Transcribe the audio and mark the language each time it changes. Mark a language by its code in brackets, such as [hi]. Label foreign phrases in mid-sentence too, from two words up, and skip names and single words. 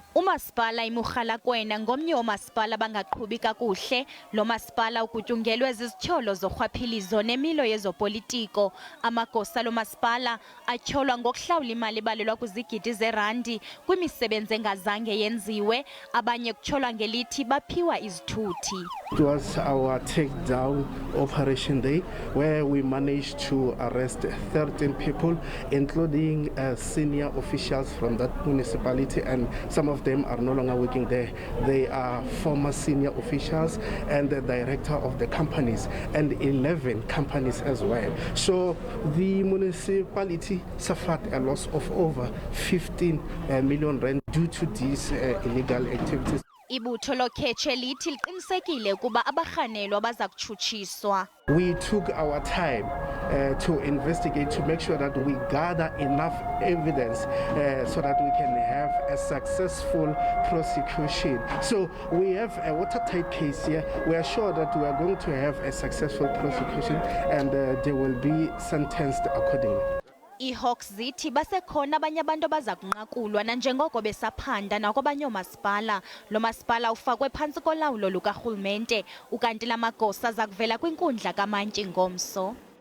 [xh] Umaspala iMokgalakwena ngomnye woomaspala bangaqhubi kakuhle. Lo masipala ukutyungelwe zizityholo zorhwaphilizo nemilo yezopolitiko. Amagosa lo masipala atyholwa ngokuhlawula imali ebalelwa kwizigidi zeerandi kwimisebenzi engazange yenziwe. Abanye kutyholwa ngelithi baphiwa izithuthi. [en] It was our takedown operation day where we managed to arrest 13 people, including senior officials from that municipality, and some of them are no longer working there. They are former senior officials and the director of the companies, and 11 companies as well. So the municipality suffered a loss of over 15 million rand due to these illegal activities. [xh] Ibutho looKhetshe lithi liqinisekile ukuba abarhanelwa baza kutshutshiswa. [en] We took our time to investigate, to make sure that we gather enough evidence so that we can have a successful prosecution. So we have a watertight case here. We are sure that we are going to have a successful prosecution and they will be sentenced accordingly. [xh] IHawks zithi basekhona abanye abantu abaza kunqakulwa nanjengoko besaphanda nakwabanye oomaspala. Lo masipala ufakwe phantsi kolawulo lukarhulumente, ukanti la magosa aza kuvela kwinkundla kamantyi ngomso.